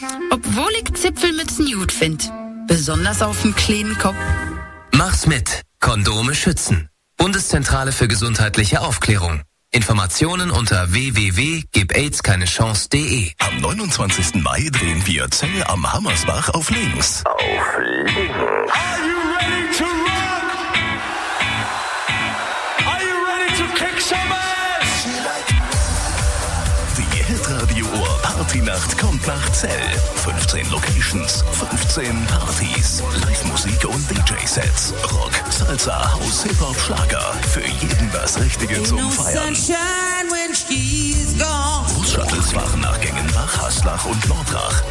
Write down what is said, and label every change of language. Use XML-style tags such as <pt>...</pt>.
<de>Obwohl ich Zipfelmützen gut finde. Besonders auf dem kleinen Kopf. Mach's mit. Kondome schützen. Bundeszentrale für gesundheitliche Aufklärung. Informationen unter www.gibaidskeinechance.de. Am 29. Mai drehen wir Zelle am Hammersbach auf links. Auf links.</de> <en>Are you ready to rock? Are you ready to kick some ass?</en> <de>Die Hitradio Ohr Partynacht kommt nach Zell. 15 Locations, 15 Partys, Live-Musik und DJ-Sets, Rock, Salsa, House, Hip-Hop, Schlager. Für jeden das Richtige zum Feiern. Bus-Shuttles fahren nach Gengenbach, Haslach und Nordrach.</de>